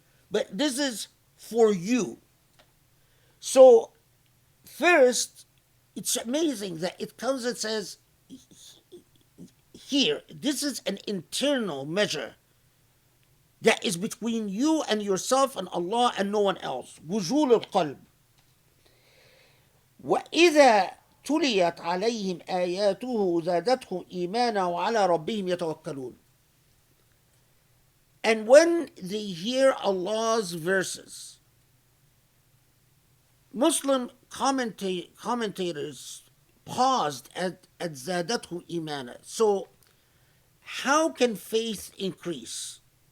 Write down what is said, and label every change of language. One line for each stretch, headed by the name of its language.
English: But this is for you. So, first, it's amazing that it comes and says, here, this is an internal measure that is between you and yourself and Allah and no one else.
Arabic: وجول القلب. وإذا تليت عليهم آياته زادتهم إيمانا وعلى ربهم يتوكلون.
English: And when they hear Allah's verses, Muslim commentators paused at
Arabic: زادتهم إيمانا.
English: So, how can faith increase?